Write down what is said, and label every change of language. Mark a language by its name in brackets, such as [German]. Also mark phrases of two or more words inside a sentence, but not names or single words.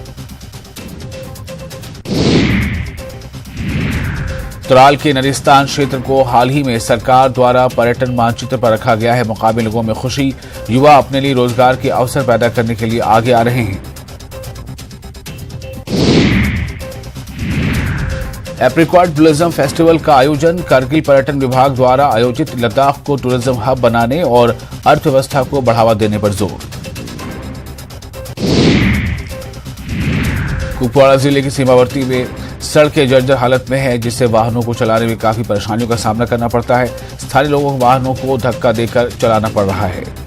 [Hindi] त्राल के निर्स्थान क्षेत्र को हाल ही में सरकार द्वारा पर्यटन मानचित्र पर रखा गया है स्थानीय लोगों में खुशी युवा अपने लिए रोज़गार के अवसर पैदा करने के लिए आगे आ रहे हैं एप्रिकॉट टूरिज़्म फ़ेस्टिवल का आयोजन कारगिल पर्यटन विभाग द्वारा आयोजित लद्दाख को [English] tourism hub [Hindi] बनाने और अर्थ व्यवस्था को बढ़ावा देने पर ज़ोर कुपवाड़ा ज़िला की सीमावर्ती में सड़कें जर्जर हालत में हैं जिस से वाहनों को चलाने में काफ़ी परेशानियों का सामना करना पड़ता है स्थानीय लोगों को वाहनों को धक्का दे कर चलाना पड़ रहा है